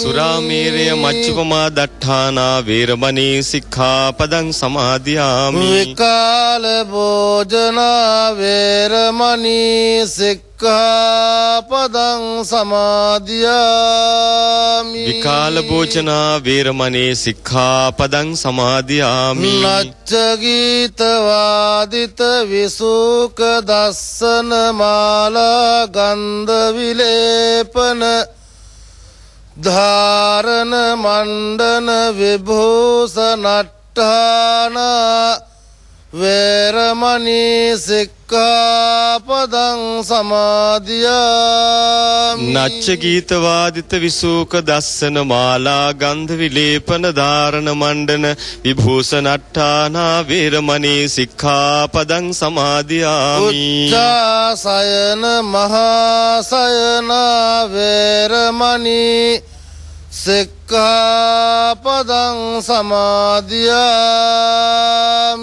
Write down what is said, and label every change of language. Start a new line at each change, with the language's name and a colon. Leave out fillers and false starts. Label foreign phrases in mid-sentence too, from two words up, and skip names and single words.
Pali: සුරාමේරය මච්චුපමා දට්ඨානා වේරමණී සික්ඛාපදං සමාදියාමි විකාල භෝජනා වේරමණී සික්ඛාපදං සමාදියාමි විකාල භෝජනා වේරමණී සික්ඛාපදං සමාදියාමි නච්ච ගීත වාදිත විසුක දස්සන මාලා ගන්ධ විලේපන ධාරණ මණ්ඩන විභූෂණට්ඨානා වේරමණී සික්ඛාපදං සමාදියාමි නච්ච ගීත වාදිත විසූක දස්සන මාලා ගන්ධ විලේපන ධාරණ මණ්ඩන විභූෂණට්ඨානා වේරමණී සික්ඛාපදං සමාදියාමි උච්චාසයන මහාසයන වේරමණී සික්ඛාපදං සමාදියාමි